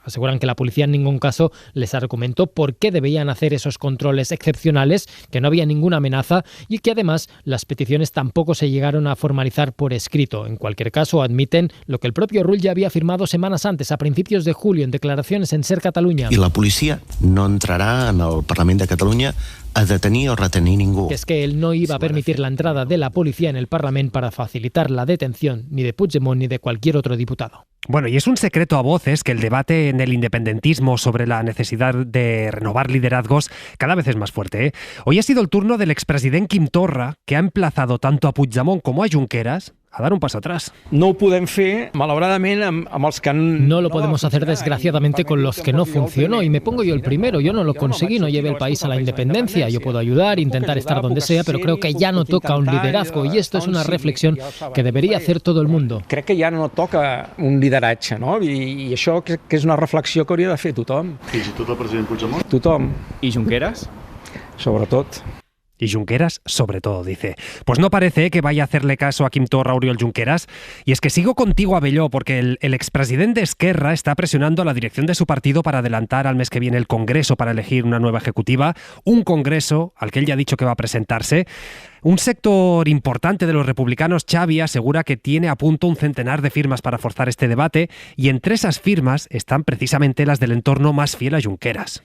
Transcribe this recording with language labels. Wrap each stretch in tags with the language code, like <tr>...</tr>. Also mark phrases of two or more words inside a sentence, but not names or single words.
<es>Aseguran que la policía en ningún caso les argumentó por qué debían hacer esos controles excepcionales, que no había ninguna amenaza y que además las peticiones tampoco se llegaron a formalizar por escrito. En cualquier caso, admiten lo que el propio Rull ya había firmado semanas antes, a principios de julio, en declaraciones en Ser Catalunya.</es> <ca>I la policia no entrarà en el Parlament de Catalunya a detenir o retenir ningú.</ca> <es>Que es que él no iba a permitir la entrada de la policía en el Parlament para facilitar la detención ni de Puigdemont ni de cualquier otro diputado. Bueno, y es un secreto a voces que el debate en el independentismo sobre la necesidad de renovar liderazgos cada vez es más fuerte, ¿eh? Hoy ha sido el turno del expresident Quim Torra, que ha emplazado tanto a Puigdemont como a Junqueras a dar un paso atrás.</es> <ca>No ho podem fer, malauradament, amb els que</ca> <es>No lo podemos hacer desgraciadamente con los que no funcionó, y me pongo yo el primero. Yo no lo conseguí, no llevé el país a la independencia. Yo puedo ayudar, intentar estar donde sea, pero creo que ya no toca un liderazgo, y esto es una reflexión que debería hacer todo el mundo.</es> <ca>Crec que ja no toca un lideratge, no? I això que és una reflexió que hauria de fer tothom. Fins i tot el president Puigdemont? Tothom. I Junqueras? Sobretot.</ca> <es>Y Junqueras, sobre todo, dice. Pues no parece que vaya a hacerle caso a Quim Torra, Oriol Junqueras. Y es que sigo contigo, Abelló, porque el expresidente Esquerra está presionando a la dirección de su partido para adelantar al mes que viene el Congreso para elegir una nueva ejecutiva. Un Congreso al que él ya ha dicho que va a presentarse. Un sector importante de los republicanos, Xavi, asegura que tiene a punto un centenar de firmas para forzar este debate, y entre esas firmas están precisamente las del entorno más fiel a Junqueras.</es>